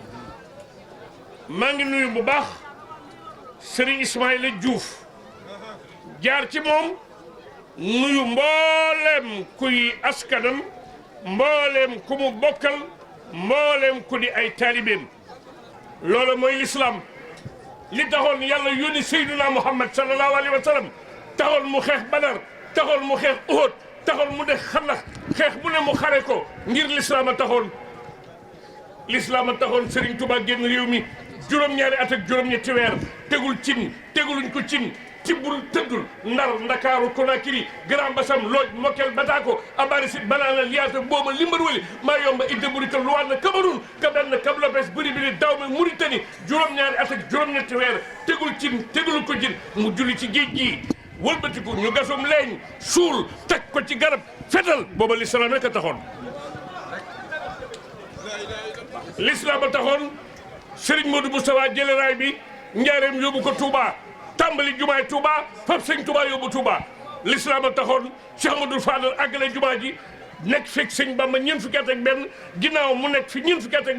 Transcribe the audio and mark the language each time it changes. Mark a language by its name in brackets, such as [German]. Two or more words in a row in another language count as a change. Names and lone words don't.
[Wolof] maa ngi nuyu bu baax Serigne Ismaïla Diouf jaar ci moom nuyu mbooleem kuy askanam mbooleem ku mu bokkal mbooleem ku di ay taalibeem loolu mooy l'islam li taxoon yàlla yónni Seydina Muhammad [Arabic] صلى الله عليه وسلم [Wolof] taxoon mu xeex Badar taxoon mu xeex Uhud taxoon mu def Xandax xeex bu ne mu xare ko ngir l'islam a taxoon Serigne Touba génn réew mi juróom-ñaari at ak juróom-ñetti weer tegul cin teguluñ ko cin tibbul tëddul Ndar Ndakaaru Konakiri Grand Bassam Looj Mokel Batako Abarisit Banana Liyaata Booba Limbarwali maa yomba idde burita Luwaana Cameroun Kabenn Kablopes Biribiri Dawme Mauritanie juróom-ñaari at ak juróom-ñetti weer tegul cin tegul ko cin mu julli ci géej gi wëlbatiku ñu gasum leeñ suul teg ko ci garab fetal booba l'islam rek a taxoon l'islam a taxoon Serigne Modou Moustapha jële raay bi njaareem yóbbu ko Touba tàmbali jumaay Touba fab sëñ Touba yóbbu Touba l'islam a taxoon Cheikh Amadou Fadal àggale jumaa ji nekk fekk sëñ Bamba ñeent fukki at ak benn ginnaaw mu nekk fi ñeent fukki at ak